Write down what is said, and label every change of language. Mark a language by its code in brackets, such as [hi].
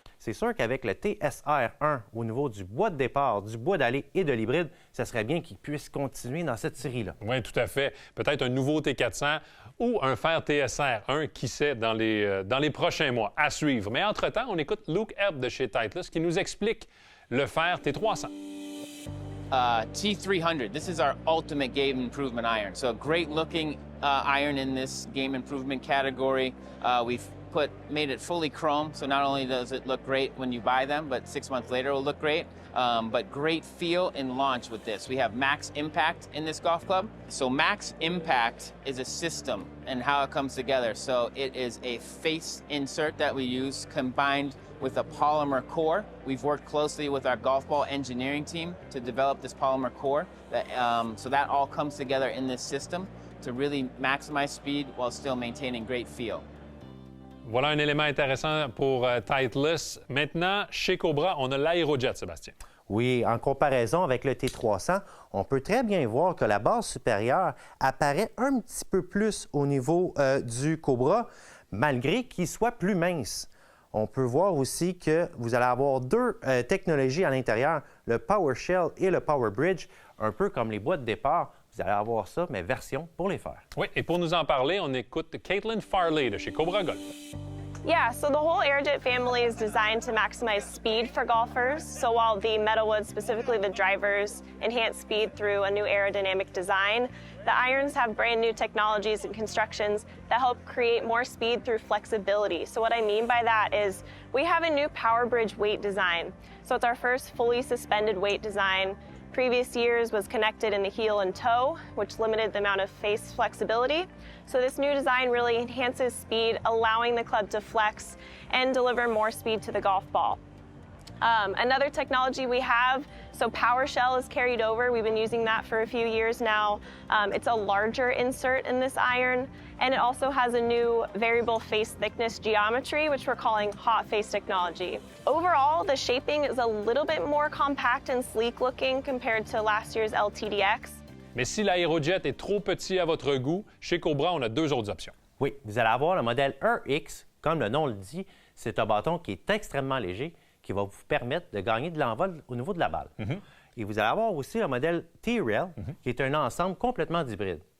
[fr] C'est sûr qu'avec le TSR1 au niveau du bois de départ, du bois d'allée et de l'hybride, ça serait bien qu'il puisse continuer dans cette série-là. Oui, tout à fait. Peut-être un nouveau T400 ou un fer TSR1, qui sait, dans les prochains mois, à suivre. Mais entre-temps, on écoute Luke Herb de chez Titleist qui nous explique le fer T300. [en] T300, this is our ultimate game improvement iron. So a great looking iron in this game improvement category. We've made it fully chrome, so not only does it look great when you buy them, but 6 months later it will look great. But great feel and launch with this. We have Max Impact in this golf club. So Max Impact is a system and how it comes together. So it is a face insert that we use combined with a polymer core. We've worked closely with our golf ball engineering team to develop this polymer core. So that all comes together in this system to really maximize speed while still maintaining great feel. [fr] Voilà un élément intéressant pour Titleist. Maintenant, chez Cobra, on a l'Aerojet, Sébastien. Oui, en comparaison avec le T300, on peut très bien voir que la base supérieure apparaît un petit peu plus au niveau du Cobra, malgré qu'il soit plus mince. On peut voir aussi que vous allez avoir 2 technologies à l'intérieur, le PowerShell et le PowerBridge, un peu comme les bois de départ. Vous allez avoir ça, mais version pour les fers. Oui, et pour nous en parler, on écoute Caitlin Farley de chez Cobra Golf. [en] Yeah, so the whole Aerojet family is designed to maximize speed for golfers. So while the Metalwood, specifically the drivers, enhance speed through a new aerodynamic design, the irons have brand new technologies and constructions that help create more speed through flexibility. So what I mean by that is we have a new PowerBridge weight design. So it's our first fully suspended weight design. Previous years was connected in the heel and toe, which limited the amount of face flexibility. So this new design really enhances speed, allowing the club to flex and deliver more speed to the golf ball. Another technology we have, so PowerShell is carried over. We've been using that for a few years now. It's a larger insert in this iron, and it also has a new variable face thickness geometry, which we're calling hot face technology. Overall, the shaping is a little bit more compact and sleek looking compared to last year's LTDX. [fr] Mais si l'Aerojet est trop petit à votre goût, chez Cobra, on a 2 autres options. Oui, vous allez avoir le modèle RX, comme le nom le dit, c'est un bâton qui est extrêmement léger, qui va vous permettre de gagner de l'envol au niveau de la balle. Et vous allez avoir aussi le modèle T-Rail, qui est un ensemble complètement d'hybride.